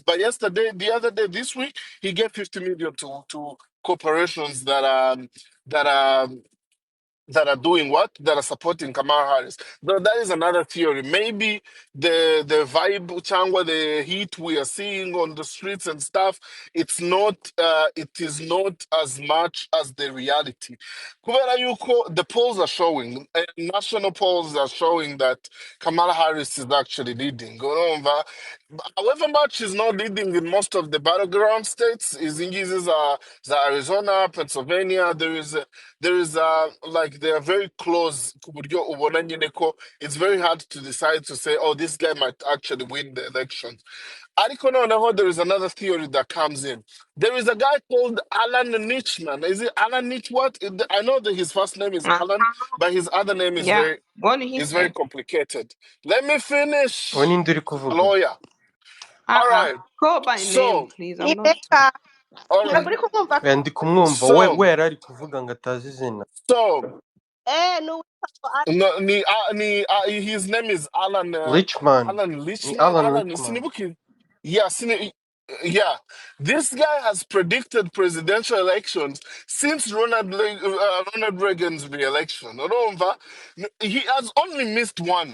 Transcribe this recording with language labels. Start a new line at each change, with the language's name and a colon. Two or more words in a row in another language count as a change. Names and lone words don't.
English: But yesterday, the other day, this week, he gave 50 million to corporations that are that are doing what? That are supporting Kamala Harris. Though that is another theory. Maybe the vibe, Changwa, the heat we are seeing on the streets and stuff, it is not as much as the reality.
Kinyarwanda: Kubera yuko,
English: the polls are showing, national polls are showing that Kamala Harris is actually leading. Urumva, however much she's not leading in most of the battleground states, is in the Arizona, Pennsylvania, there is like they are very close
Kinyarwanda: ku buryo ubona nyine ko
English: it's very hard to decide to say, oh, this guy might actually win the election.
Kinyarwanda: Ariko noneho,
English: there is another theory that comes in. There is a guy called Alan Nichman. Is it Alan Nich what? I know that his first name is Alan, but his other name is Yeah, what did he very say? complicated. Let me
Kinyarwanda: uwo
English: finish.
Kinyarwanda: ninde uri kuvuga
English: Lawyer. All right. Call by name, So, please. I'm not.
Kinyarwanda: Ibeka,
English: all right.
Kinyarwanda: ntabwo uri kumwumva. ndi kumwumva
English: So,
Kinyarwanda: we yari ari kuvuga ngo atazi izina N'uwitwa ngo
English: no, his name is Alan. Richman Alan
Kinyarwanda: ni
English: Lichman. Alan Alan Richman.
Kinyarwanda: Sinibuki.
English: Yeah, yeah. This guy has predicted presidential elections since Ronald Reagan's re-election. Urumva? He has only missed one.